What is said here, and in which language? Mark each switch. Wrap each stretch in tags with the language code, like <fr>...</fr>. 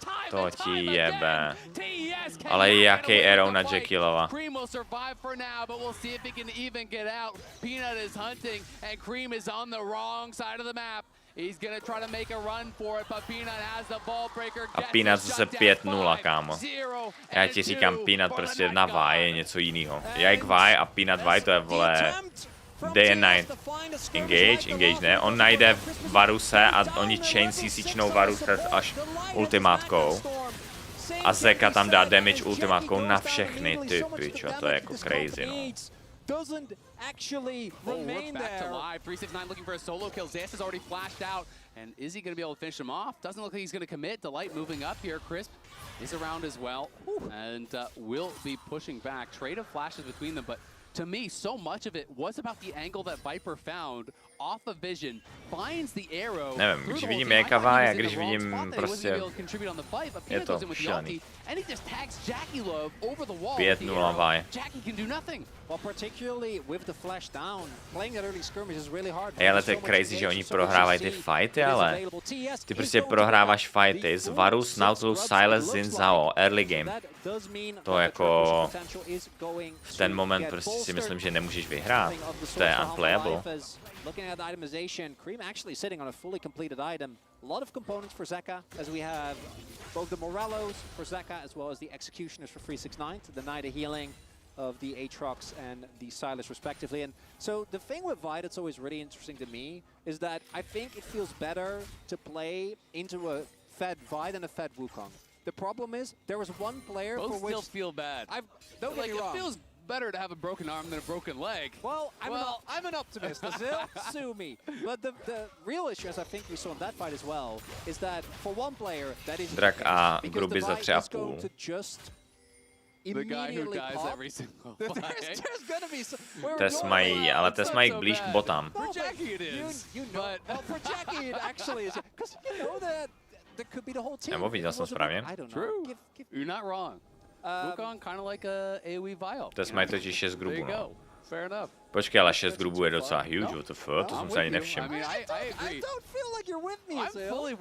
<cs>To ti jebe. Ale jaký arrow na Jekyllova.</cs> <en>Cream will survive for now, but we'll see if he can even get out. Peanut is hunting, and Cream is on the wrong side of the map. He's gonna try to make a run for it, but Peanut has the ball breaker.</en> <cs>A Peanut zase 5-0, kámo. Já ti říkám, Peanut prostě na Vi je něco jiného. Jak Vi a Peanut Vi, to je, vole,</cs> <en>day and night.</en> <cs>Engage ne. On najde Varuse a oni chain CCčnou Varuse až ultimátkou. A Zeka tam dá damage ultimátkou na všechny, ty pičo, to je jako crazy, no.</cs> <en>Doesn't actually remain back there. To live. 369 looking for a solo kill. Zest has already flashed out. And is he going to be able to finish him off? Doesn't look like he's going to commit. Delight moving up here. Crisp is around as well. And will be pushing back. Trade of flashes between them, but to me, so much of it was about the angle that Viper found off of vision, finds the arrow.</en> <cs>Nevím, když vidím Jakava a když vidím prostě, je to šílený. 5-0 Vi.</cs> <en>Well, particularly with the flash down, playing that early skirmish is really hard.</en> <cs>Ale to je crazy, že oni prohrávají ty fighty, ale ty prostě prohráváš fighty z Varus, Nautilus, Silas, Xin, Zhao, early game. To jako v ten moment prostě si myslím, že nemůžeš vyhrát. To je unplayable.</cs> <en>Looking at the itemization, Cream actually sitting on a fully completed item. A lot of components for Zeka, as we have both the Morellos for Zeka as well as the Executioners for 369 to deny the healing of the Aatrox and the Silas respectively. And so the thing with Vi that's always really interesting to me is that I think it feels better to play into a fed Vi than a fed Wukong. The problem is there was one player Both for which still feel bad. Don't get me wrong. It feels better to have a broken arm than a broken leg. Well, I'm an optimist, Azil. Sue me. But the real issue, as I think we saw in that fight as well, is that for one player, that is</en> <cs>Drak a Gruby za 3,5.</cs> <en>The guy who dies every single fight. There's gonna be some,</en> <cs>ale Tess mají blíž k botám.</cs> <en>For Jackie it is. You know, well, for Jackie it actually is. Because you know that there could be the whole team.</en> <cs>Nebo viděl jsem správně?</cs> <en>I don't know. True. You're not wrong. Wukong kind of like a AoE Vial.</en> <cs>Tess mají totiž 6 grubů, no.</cs> <en>Fair enough.</en> <cs>Počkej, ale 6 grubů je docela huge,</cs> <en>what the fuck,</en> <cs>to jsem se ani nevšiml.</cs> <en>I don't feel like you're with me, Azil.</en>